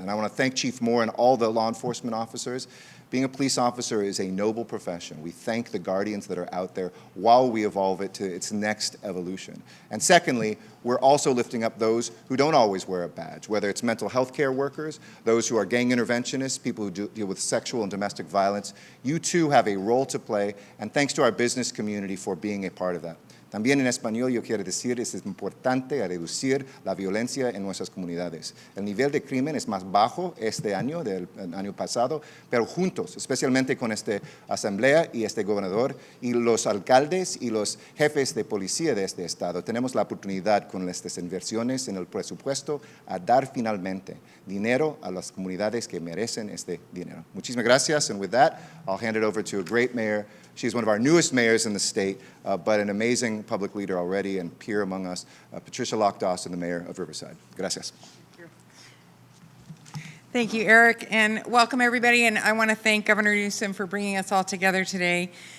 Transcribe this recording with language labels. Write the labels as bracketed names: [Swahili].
[English] And I want to thank Chief Moore and all the law enforcement officers. Being a police officer is a noble profession. We thank the guardians that are out there while we evolve it to its next evolution. And secondly, we're also lifting up those who don't always wear a badge, whether it's mental health care workers, those who are gang interventionists, people who deal with sexual and domestic violence. You too have a role to play, and thanks to our business community for being a part of that. [Spanish] También en español yo quiero decir es importante reducir la violencia en nuestras comunidades. El nivel de crimen es más bajo este año del año pasado, pero juntos, especialmente con esta asamblea y este gobernador y los alcaldes y los jefes de policía de este estado, tenemos la oportunidad con estas inversiones en el presupuesto a dar finalmente dinero a las comunidades que merecen este dinero. Muchísimas gracias, [English] and with that, I'll hand it over to a great mayor. She's one of our newest mayors in the state, but an amazing public leader already and peer among us, Patricia Lockdawson, the mayor of Riverside. [Spanish] Gracias. [English] Thank you, Eric, and welcome everybody. And I want to thank Governor Newsom for bringing us all together today.